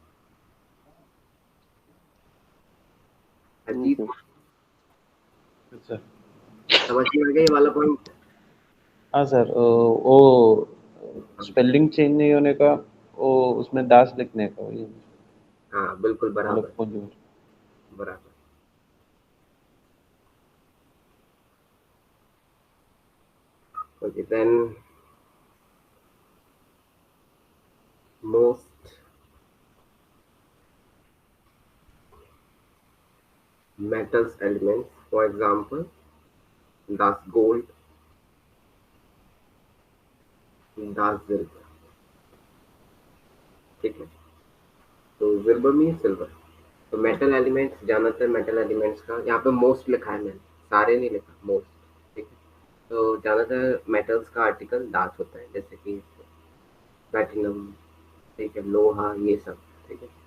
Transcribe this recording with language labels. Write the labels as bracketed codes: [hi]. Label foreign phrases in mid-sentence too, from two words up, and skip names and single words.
[hi] नहीं अजीत, सर। सर। समझ में आ गया ये वाला पॉइंट? हाँ सर, वो [en] spelling change [hi] नहीं होने का, वो उसमें दास लिखने का, ये हाँ बिल्कुल बराबर, मतलब कुछ। [en] बराबर। Okay, then most metals elements, for example, [de] das gold, das silver, [hi] ठीक है। [en] तो silver mean silver. [hi] तो [en] metal elements, [hi] ज्यादातर [en] metal elements [hi] का यहाँ पे मोस्ट लिखा है मैंने, सारे नहीं लिखा, मोस्ट, ठीक है। तो ज्यादातर मेटल्स का आर्टिकल दास होता है, जैसे कि प्लैटिनम, ठीक है, लोहा, ये सब, ठीक है।